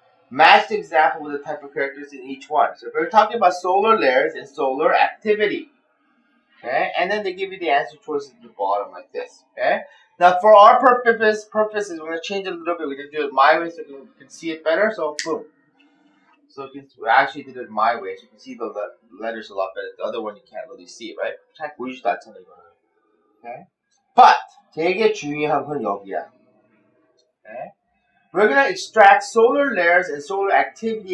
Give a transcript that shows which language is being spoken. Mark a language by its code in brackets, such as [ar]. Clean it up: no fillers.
[en] Match the example with the type of characteristics in each one. So if we're talking about solar layers and solar activity, okay? And then they give you the answer choices at the bottom like this, okay? Now, for our purposes, we're going to change it a little bit. We're going to do it my way so you can see it better. So, boom. So, we actually did it my way so you can see the letters a lot better. The other one, you can't really see it, right? [ko] 잘 보이지도 않잖아, 이거는. [en] Okay? But, [ko] 되게 중요한 건 여기야. [en] Okay? We're gonna extract solar layers and solar activity.